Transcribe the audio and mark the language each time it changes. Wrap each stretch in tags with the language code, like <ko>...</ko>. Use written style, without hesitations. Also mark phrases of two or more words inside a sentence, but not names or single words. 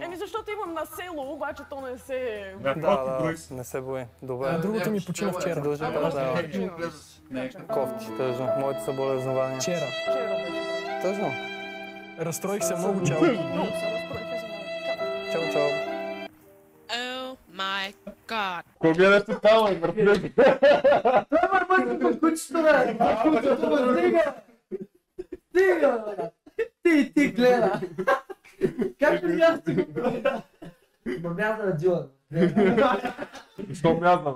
<bg>Еми защото имам на село, обаче то не се... Да, не се бои. Добре. Другото ми почина вчера. Кофти, тъжно. Моите са болезнования. Вчера. Тъжно. Разстроих се много, чао. Много се разстроих, Чао, чао.</bg> <en>Oh my god.</en> <bg>Какво гледаш тотално, братле? Това е мъжкото кучето, бе! Стига! Стига, бе! Ти гледа! Как ли аз ти го гледа? Ма мяза на Дилан. Що мяза, бе?</bg>